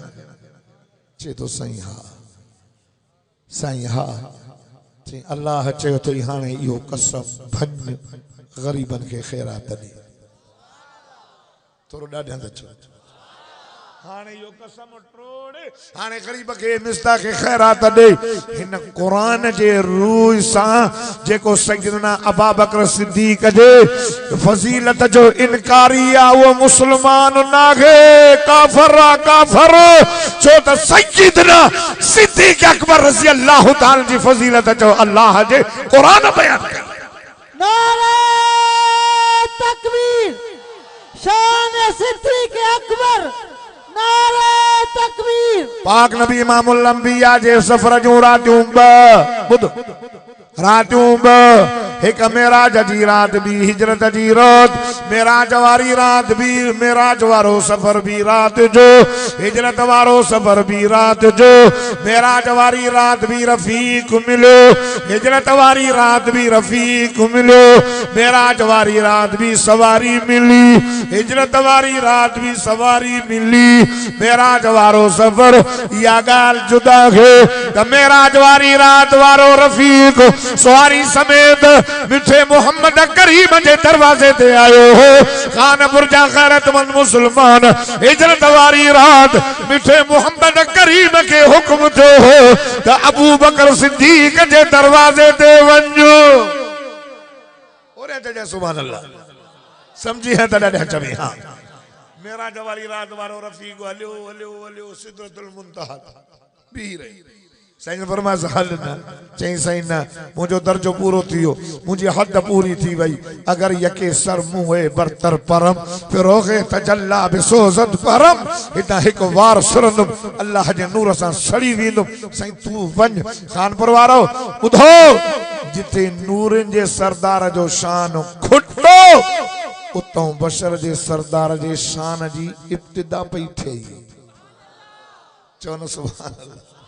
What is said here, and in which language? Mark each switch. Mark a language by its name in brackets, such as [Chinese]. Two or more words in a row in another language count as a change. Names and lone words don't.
[Sindhi] चे तो साईं हा, साईं हा, चई अल्लाह चयो थई हाणे इहो कसम भञ ग़रीबन के खैरात ॾे। थोरो ॾाढा त चओ हाणे इहो कसम टोड़ हाणे ग़रीब के मिस्दा के खैरात ॾे। हिन कुरान जे रूह सां जेको सैयदना अबू बकर सिद्दीक जे फजीलत जो इनकारी आ वो मुसलमान नाहे, काफर आ काफर। छो त सैयदना सिद्दीक अकबर रज़ी अल्लाह ताला जी फजीलत जो अल्लाह जे कुरान बयान कर। नारे तकबीर, शान सिद्दीक अकबर, नारे तकबीर। पाक नबी इमामुल अंबिया जे सफर जो रातियूं बुध रातियूं एक मेराज जी रात भी हिजरत जी रात, मेराज वारी रात भी मेराज वारो सफर भी रात जो, हिजरत वारो सफर भी रात जो, मेराज वारी रात भी रफीक मिलो, हिजरत वारी रात भी रफीक मिलो, मेराज वारी रात भी सवारी मिली, हिजरत वारी रात भी सवारी मिली, मेराज वारो सफर या गाल जुदा है त मेराज वारी रात वारो रफीक सवारी समेत मिठे मोहम्मद करीम के दरवाजे ते आयो हो। खानपुर जा गैरतमंद मुसलमान हिजरत वारी रात मिठे मोहम्मद करीम के हुक्म थियो हो त अबू बकर सिद्दीक के दरवाजे ते वञो। ओरे ते सुभान अल्लाह समझी है त ॾाढा चवे। हां मेरा जवारी रात वारो रफीक हलियो हलियो हलियो सिदरतुल मुंतहा भी रही। साईं फरमास हल न, चई साईं न मुझो दर्जो पूरो थियो, मुझी हद पूरी थी वई। [Persian] اگر یک سر موی برتر پرم فروغ تجلی بسوزد پرم, [Sindhi] इता एक वार सुरंदुम अल्लाह जे नूर सां सड़ी वेंदुम। साईं तू वञ खानपुर वारो ॿुधो, जिथे नूरन जे सरदार जो शान खुटो उतो बशर जे सरदार जे शान जी इब्तिदा पई थिए। चवनो सुभान अल्लाह।